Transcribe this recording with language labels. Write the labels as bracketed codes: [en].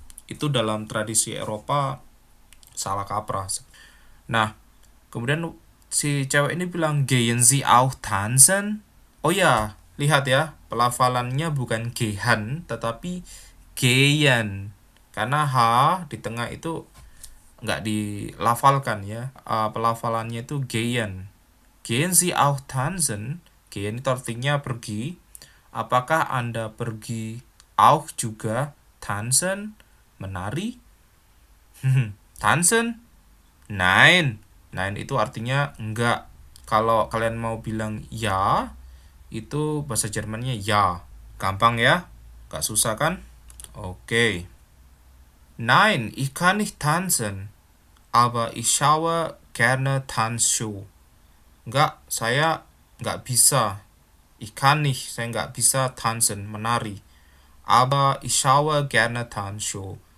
[id] Itu dalam tradisi Eropa salah kaprah. Nah, kemudian si cewek ini bilang, [de] gehen Sie auch tanzen? [id] Oh ya, lihat ya, pelafalannya bukan gehen, tetapi gehen. Karena H di tengah itu nggak dilafalkan ya. Pelafalannya itu gehen. [de] Gehen Sie auch tanzen? [id] Gehen itu artinya pergi. Apakah Anda pergi? Auch juga. Tanzen, menari. Tanzen? Nein. Nein itu artinya enggak. Kalau kalian mau bilang ya, itu bahasa Jermannya ya. Gampang ya? Gak susah kan? Oke. [de] Nein, ich kann nicht tanzen, aber ich schaue gerne Tanzshow. [id] Enggak, saya enggak bisa. [de] Ich kann nicht, [id] saya enggak bisa tanzen, menari. [de] Aber ich schaue gerne Tanzshow.